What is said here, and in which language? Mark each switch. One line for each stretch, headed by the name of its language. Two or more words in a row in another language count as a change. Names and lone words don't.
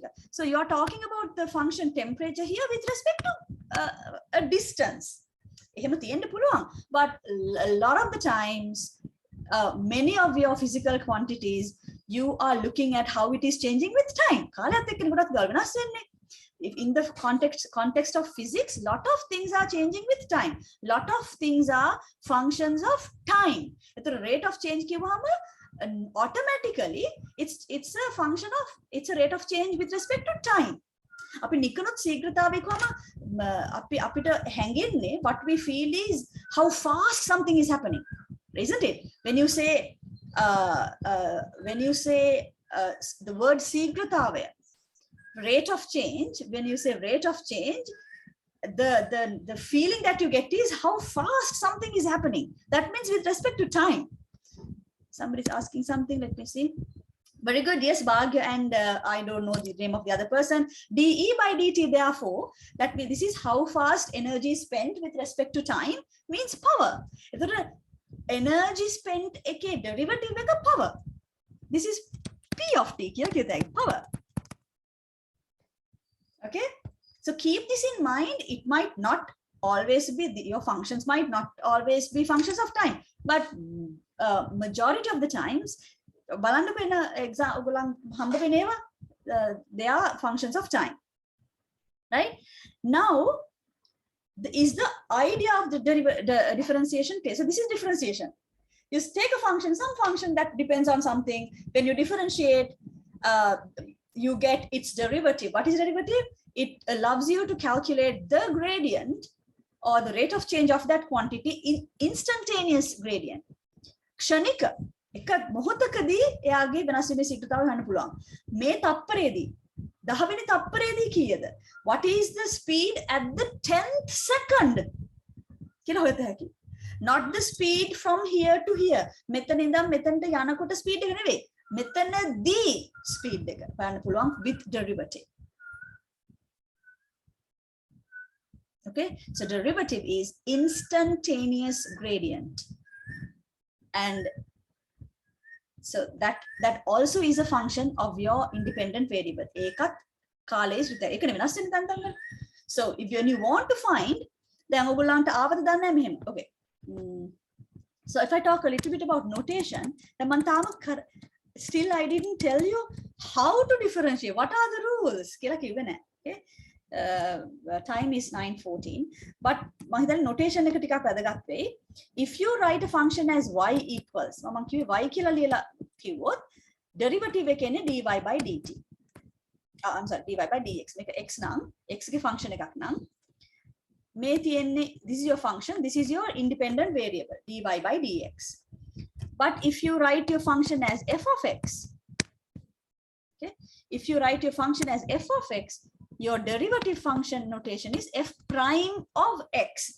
English: So you are talking about the function temperature here with respect to a distance.
Sinhala: එහෙම තියෙන්න පුළුවන්,
English: but a lot of the times many of your physical quantities, you are looking at how it is changing with time. If in the context of physics, lot of things are changing with time. Lot of things are functions of time. The rate of change automatically it's a function of, it's a rate of change with respect to time.
Sinhala: අපි නිකනොත් ශීඝ්‍රතාවය කොහම අපිට හැඟෙන්නේ,
English: what we feel is how fast something is happening. Isn't it? When you say the word ශීඝ්‍රතාවය, rate of change, when you say rate of change, the feeling that you get is how fast something is happening. That means with respect to time. Somebody's asking something, let me see. Very good. Yes, Bhagya, and I don't know the name of the other person. dE by dt, therefore, that means this is how fast energy is spent with respect to time, means power. Energy spent eke derivative එක power. This is P of t
Sinhala: කියලා කියතයි,
English: power. Okay, so keep this in mind. It might not always be your functions might not always be functions of time, but majority of the times
Sinhala: බලන්න වෙන
English: exam
Sinhala: ඔයගොල්ලන් හම්බ වෙන ඒවා
English: they are functions of time, right? Now is the idea of the differentiation case. So this is differentiation. You take a function, some function that depends on something. When you differentiate, you get its derivative. What is derivative? It allows you to calculate the gradient or the rate of change of that quantity in instantaneous gradient.
Sinhala: ක්ෂණික එක මොහොතකදී එයාගේ වෙනස් වීමේ ශීඝ්‍රතාවය හොයන්න පුළුවන්. මේ තප්පරයේදී 10 වෙනි තප්පරයේදී කීයද?
English: What is the speed at the 10th second?
Sinhala: කියලා හොයත හැකි.
English: Not the speed from here to here.
Sinhala: මෙතන ඉඳන් මෙතනට යනකොට speed එක නෙවෙයි. මෙතනදී speed එක හොයන්න පුළුවන්
English: with derivative. Okay, so derivative is instantaneous gradient, and so that also is a function of your independent variable.
Sinhala: ඒකත් කාලයේ ශ්‍රිතය. ඒක නෙවෙයි වෙනස් වෙන තැන්.
English: So if you want to find,
Sinhala: දැන් ඔයගොල්ලන්ට ආවද දන්නේ නැහැ මෙහෙම.
English: Okay. So if I talk a little bit about notation, then
Sinhala: මම තාම
English: still I didn't tell you how to differentiate. What are the rules?
Sinhala: කියලා කිව්වේ නැහැ.
English: Okay. Time is 9:14, but
Sinhala: මම හිතන්නේ notation එක ටිකක් වැදගත් වෙයි.
English: If you write a function as y equals,
Sinhala: මම කිව්වේ y කියලා ලියලා කිව්වොත් derivative එකනේ dy by dt.
English: I'm sorry, dy by dx.
Sinhala: මේක x නම් x ගේ function එකක් නම් මේ තියෙන්නේ,
English: this is your function, this is your independent variable dy by dx. But if you write your function as f of x, okay, if you write your function as f of x, your derivative function notation is f prime of x.